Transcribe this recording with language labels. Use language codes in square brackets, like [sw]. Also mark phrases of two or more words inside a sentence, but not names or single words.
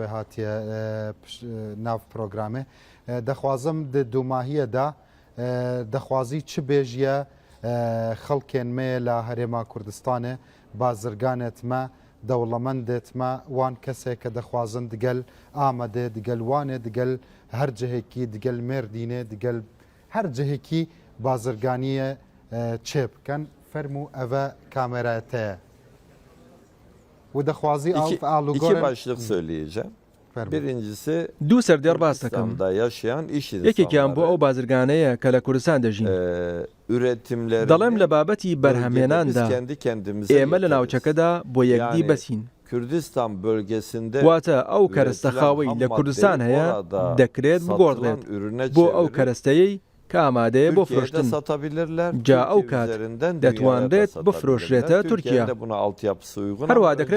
[ku] هاتیە ناو پرۆگرامێ دەخوازم دوماهیەدا دەخوازی چ بێژیە خەڵکێن مێ لە هەرێما کوردستانێ بازرگانێتمە دەوڵەمەندێتمە وان کەسێک کە دەخوازن دگەل ئامادێ دگەل وانێ دگەل هەر جهێکی دگەل مێردینێ دگەل هەر جهێکی بازرگانیە چێ بکەن فەرمو ئەvە کامێرایەتەیە. [tr] İki başlık söyleyeceğim. Birincisi [ckb] دوو سەردێڕ باس دەکەم. یەکێکیان بۆ ئەو بازرگانەیە کە لە کوردستان دەژین. دەڵێم لە بابەتی بەرهەمێناندا ئێمە لە ناوچەکەدا بۆ یەکدی بەسین. واتە ئەو کەرەستە خاوەی لە کوردستان هەیە دەکرێت بگۆڕێت بۆ ئەو کەرەستەیەی کە ئامادەیە بۆ فرۆشتن جا ئەو کات دەتوانرێت بفرۆشرێتە تورکیا هەروە دەکرێت